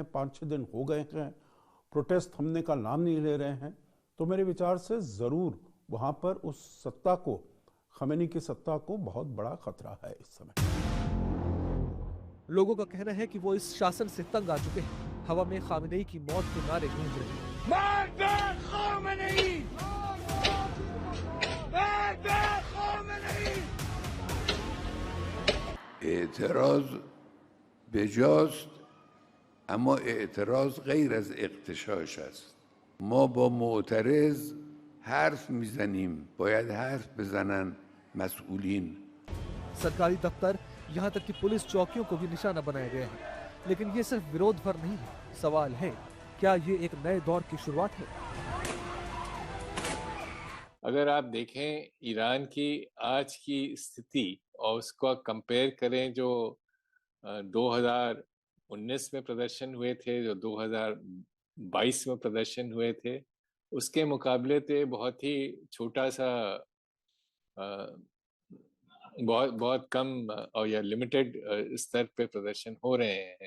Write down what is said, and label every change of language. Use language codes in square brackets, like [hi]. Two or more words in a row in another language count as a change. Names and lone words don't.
[hi] 5-6 दिन हो गए हैं, प्रोटेस्ट थमने का नाम नहीं ले रहे हैं। तो मेरे विचार से जरूर वहां पर उस सत्ता को, खमेनी की सत्ता को बहुत बड़ा खतरा है इस समय। लोगों का कहना है कि वो इस शासन से तंग आ चुके हैं। हवा में खामेनेई की मौत के नारे गूंज रहे हैं। [fa] اعتراض بجاست، اما اعتراض غیر از اغتشاش است. ما با معترض حرف میزنیم، باید حرف بزنن مسئولین. [hi] सरकारी दफ्तर, यहाँ तक कि पुलिस चौकियों को भी निशाना बनाया गया है। लेकिन ये सिर्फ विरोध पर नहीं है। सवाल है, क्या ये एक नए दौर की शुरुआत है? अगर आप देखें ईरान की आज की स्थिति और उसका कंपेयर करें जो 2019 में प्रदर्शन हुए थे, जो 2022 में प्रदर्शन हुए थे, उसके मुकाबले तो बहुत ही छोटा सा, बहुत बहुत कम और या लिमिटेड स्तर पे प्रदर्शन हो रहे हैं।